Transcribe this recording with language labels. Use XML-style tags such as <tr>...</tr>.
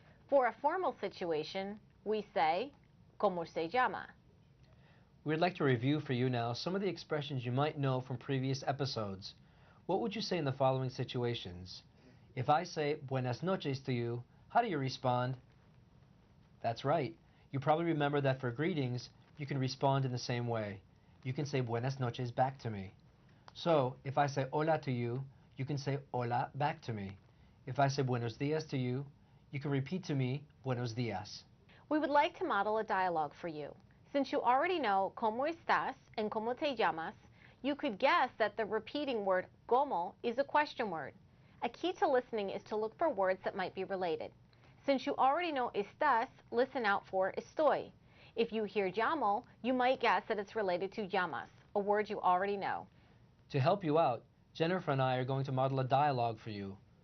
<en>For a formal situation, we say,</en> <es>¿Cómo se llama?</es> <en>We'd like to review for you now some of the expressions you might know from previous episodes. What would you say in the following situations? If I say</en> <es>buenas noches</es> <en>to you, how do you respond? That's right. You probably remember that for greetings, you can respond in the same way. You can say</en> <es>buenas noches</es> <en>back to me. So, if I say</en> <es>hola</es> <en>to you, you can say hola back to me. If I say</en> <es>buenos dias</es> <en>to you, you can repeat to me buenos dias. We would like to model a dialogue for you. Since you already know</en> <es>¿Cómo estás?</es> <en>And</en> <es>¿Cómo te llamas?,</es> <en>you could guess that the repeating word</en> <es>¿cómo?</es> <en>Is a question word. A key to listening is to look for words that might be related. Since you already know estás, listen out for estoy. If you hear llamo, you might guess that it's related to llamas, a word you already know. To help you out, Jennifer and I are going to model a dialogue for you.</en>